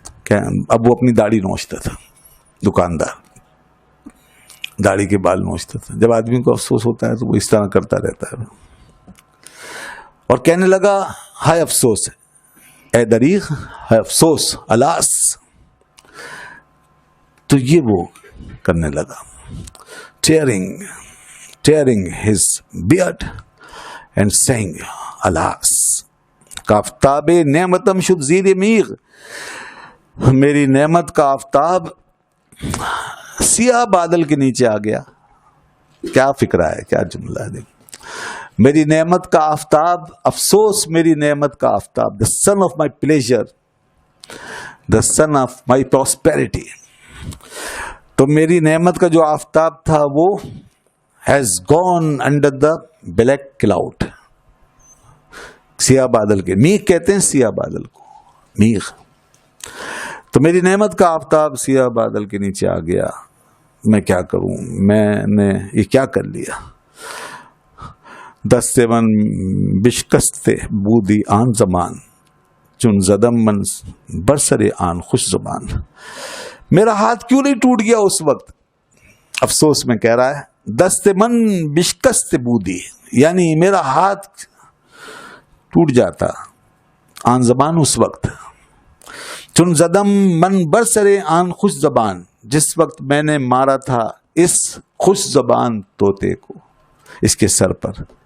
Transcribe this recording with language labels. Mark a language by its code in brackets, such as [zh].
[ur] اب وہ اپنی داڑھی نوچتا تھا, دکاندار داڑھی کے بال نوچتا تھا. جب آدمی کو افسوس ہوتا ہے تو وہ اس طرح کرتا رہتا ہے, اور کہنے لگا ہائے افسوس, اے دریغ, ہائے افسوس, الاس. تو یہ وہ کرنے لگا, [en] tearing his beard and saying alas. [fa] کافتاب نعمتم شد زیر میغ. [ur] میری نعمت کا آفتاب سیاہ بادل کے نیچے آ گیا. کیا فکرہ ہے, کیا جملہ ہے. میری نعمت کا آفتاب, افسوس میری نعمت کا آفتاب, [en] the sun of my pleasure, the sun of my prosperity. [ur] تو میری نعمت کا جو آفتاب تھا وہ [en] has gone under the black cloud. [ur] سیاہ بادل کے, میغ کہتے ہیں سیاہ بادل کو, میغ. تو میری نعمت کا آفتاب سیاہ بادل کے نیچے آ گیا. میں کیا کروں, میں نے یہ کیا کر لیا. [fa] دست من بشکست بودی آن زمان, چون زدم من برسر آن خوش زبان. [ur] میرا ہاتھ کیوں نہیں ٹوٹ گیا اس وقت. افسوس میں کہہ رہا ہے, [fa] دست من بشکست بودی, [ur] یعنی میرا ہاتھ ٹوٹ جاتا آن زبان اس وقت. [fa] چن زدم من برسرے آن خوش زبان, [ur] جس وقت میں نے مارا تھا اس خوش زبان طوطے کو اس کے سر پر.